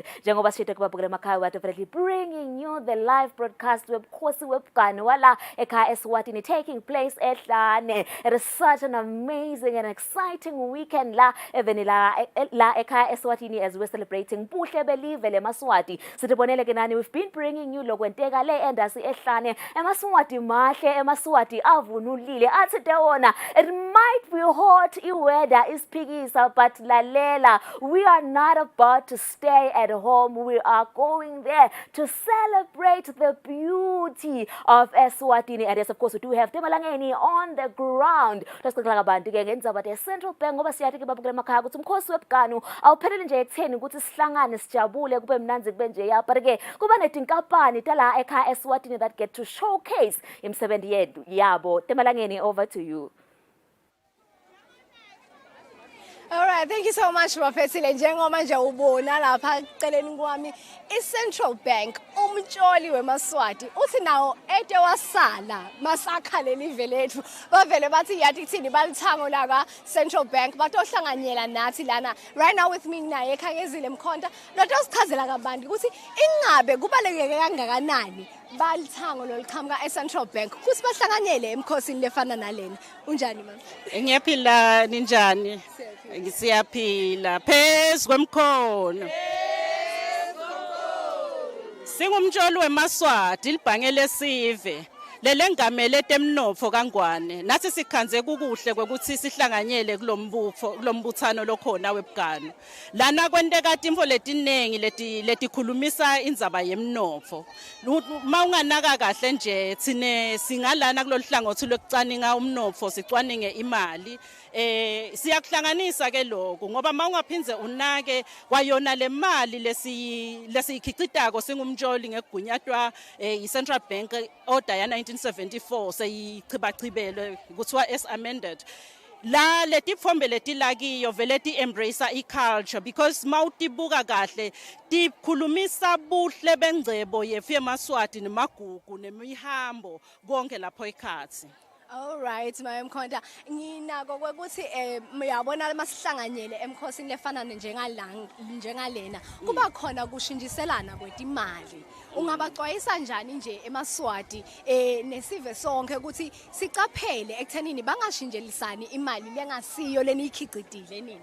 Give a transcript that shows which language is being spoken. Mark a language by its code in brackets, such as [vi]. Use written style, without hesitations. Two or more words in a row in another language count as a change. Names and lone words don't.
[ss] Njengoba sithe kubabukela emakhaya, [en] we're definitely bringing you the live broadcast [ss] webkhosi webukani wala ekhaya Eswatini [en] taking place ehlane. It is such an amazing and exciting weekend [ss] la eveni la ekhaya Eswatini [en] as we're celebrating [ss] buhle belive leMaswati. [en] Sitibonele ke nani, we've been bringing you [ss] lokwenteka le endasi ehlane, eMaswati mahle, eMaswati avunulile athi tewona. [en] It might be hot, iweather is phikisa, [ss] but lalela, [en] we are not about to stay at home. We are going there to celebrate the beauty of Eswatini. And yes, of course, we do have Temalangeni on the ground. [ss] Lesixoxa kabanti ke ngendzaba the Central Bank ngoba siyathi ke babukela emakhaya ukuthi umkhosi webukani awuphelele nje ekutheni ukuthi sihlangane sijabule kube mnanzi kube nje ya, but ke kuba netinkampani tala ekhaya Eswatini [en] that get to showcase [ss] imsebenzi yethu yabo. Temalangeni, [en] over to you. All right, thank you so much, Bafetile. [ss] Njengoba nje ubona lapha eceleni kwami i-Central Bank umtsholi weMaswati uthi nawo ete wasala masakha lelive lethu bavele bathi yathi kuthini balithango la kwa Central Bank batohlanganyela nathi lana. [en] Right now with me [ss] naye eKhakezile Mkhonta lotho sichazela kabanti ukuthi ingabe kubalekeke kangakanani balithango loliqhamuka eCentral Bank kuthi bahlanganyele emkhosini lefana nalena. Unjani mama? Ngiyaphila ninjani? Ngisiyaphila phezu kwemkhono. Singumtsholi weMaswati libhange lesive lele ngamele temnotfo kangwane nathi sikhanze kukuhle kwekuthi sihlanganyele kulombuthano lokhona webukani lana kwenteka timfo letinengi letikhulumisa indzaba yemnotfo. Mawunganaka kahle nje thine singalana kuloluhlangothi lokucaninga umnotfo sicwaninge imali. Siyakuhlanganisa ke lokho ngoba mawungaphinze unake kwayona le mali lesiyikhicitako singumtsholi ngekugunyatwa i-Central Bank order ya 1974 seyichibachibele kuthiwa [en] as amended. [ss] La letitfombe letilakiyo vele ti-embrace i-culture because mawutibuka kahle tikhulumisa buhle bengcebo yefu yeMaswati nemagugu nemihambo konke lapho ekhatsi. [en] All right, my Mkhonta. [ss] Nginako kwekuthi uyabona masihlanganyele emkhosini lefana njengalena kuba khona kushintshiselana kwetimali. Ungabaxwayisa njani nje eMaswati nesive sonke ukuthi sicaphele ekuthenini bangashintshelisani imali lengasiyo leniyikhicitile nini?